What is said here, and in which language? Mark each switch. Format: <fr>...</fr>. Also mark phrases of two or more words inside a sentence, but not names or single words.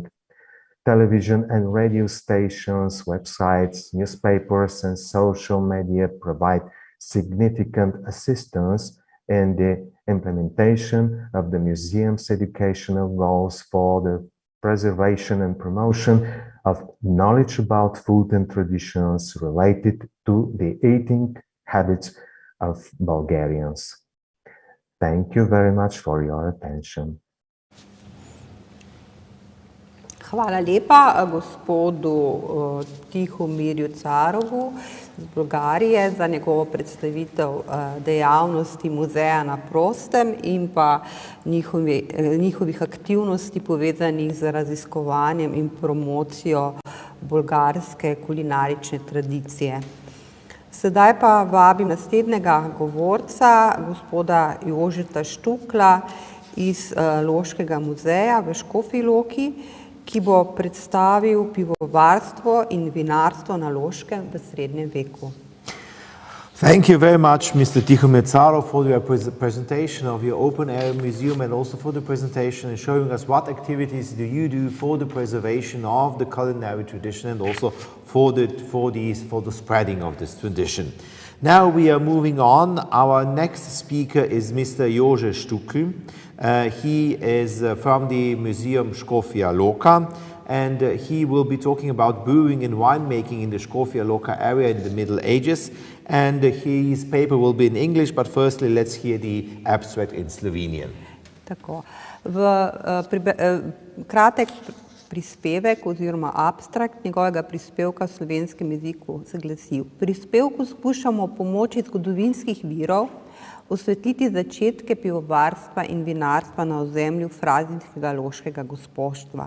<en>Television and radio stations, websites, newspapers, and social media provide significant assistance in the implementation of the museum's educational goals for the preservation and promotion of knowledge about food and traditions related to the eating habits of Bulgarians. Thank you very much for your attention.</en> <sl>Hvala lepa gospodu Tihomirju Carovu iz Bolgarije za njegovo predstavitev dejavnosti muzeja na prostem in pa njihovih aktivnosti povezanih z raziskovanjem in promocijo bolgarske kulinarične tradicije. Sedaj pa vabim naslednjega govorca, gospoda Jožeta Štukla iz Loškega muzeja v Škofji Loki, ki bo predstavil pivovarstvo in vinarstvo na Loškem v srednjem veku.</sl> <en>Thank you very much, Mr. Tihomir Carov, for your presentation of your open-air museum and also for the presentation and showing us what activities do you do for the preservation of the culinary tradition and also for the spreading of this tradition. Now we are moving on. Our next speaker is Mr. Jože Štukl. He is from the Museum Škofja Loka, and he will be talking about brewing and winemaking in the Škofja Loka area in the Middle Ages. And his paper will be in English, but firstly let's hear the abstract in Slovenian.</en> <sl>Tako. Kratek prispevek oziroma abstrakt njegovega prispevka v slovenskem jeziku se glasi: v prispevku skušamo pomoči zgodovinskih virov osvetliti začetke pivovarstva in vinarstva na ozemlju frazinskega loškega gospoštva.</sl>